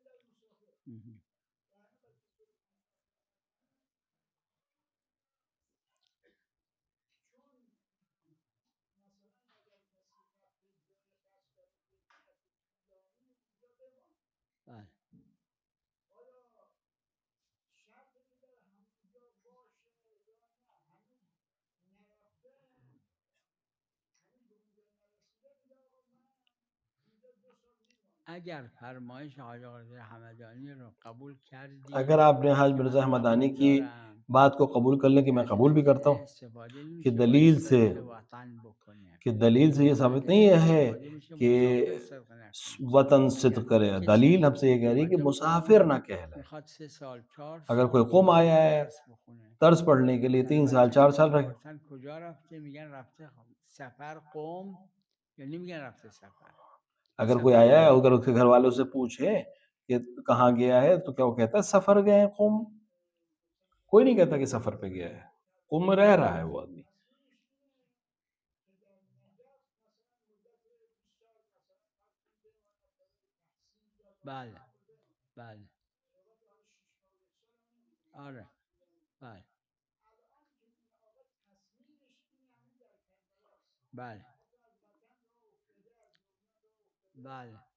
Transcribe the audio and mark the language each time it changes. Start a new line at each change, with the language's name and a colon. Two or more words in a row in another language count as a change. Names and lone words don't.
Hindi: बाले अगर फरमाइश हाजी क़ादिर हमदानी रो कबूल कर अगर दिए आपने हाज कि मिर्ज़ा मैं हमदानी कबूल की
Persian: दارم
Hindi: बात को कबूल कर लें कि मैं
Persian: از
Hindi: कबूल भी करता
Persian: ادله
Hindi: हूँ,
Persian: استفاده
Hindi: कि
Persian: نمیشه باید
Hindi: दलील से
Persian: صدق وطن بکنه.
Hindi: कि दलील से ये
Persian: از
Hindi: साबित नहीं
Persian: ادله
Hindi: है
Persian: استفاده میشه
Hindi: कि
Persian: مسافر صدق نکنه.
Hindi: वतन सिद्ध
Persian: اگر
Hindi: करे।
Persian: کسی
Hindi: दलील हमसे ये कह रही है कि
Persian: اومده
Hindi: मुसाफिर
Persian: قوم
Hindi: ना कहलाए।
Persian: میخواد 3 سال 4
Hindi: अगर कोई
Persian: سال
Hindi: कौम आया है
Persian: درس بخونه
Hindi: दर्स पढ़ने के लिए
Persian: زن
Hindi: 3 साल
Persian: بچهش
Hindi: 4
Persian: رو
Hindi: साल रहे,
Persian: میپرسن کجا رفته میگن رفته سفر قوم یا نمیگن رفته سفر
Hindi: अगर कोई सफ़र आया है, कौम अगर उसके घर वालों से पूछे कि कहाँ गया है, तो क्या वो कहता है सफर गए हैं कौम? कोई नहीं कहता कि सफर पे गया है, कौम में रह रहा है वो आदमी।
Persian: بله بله آره بله بله بله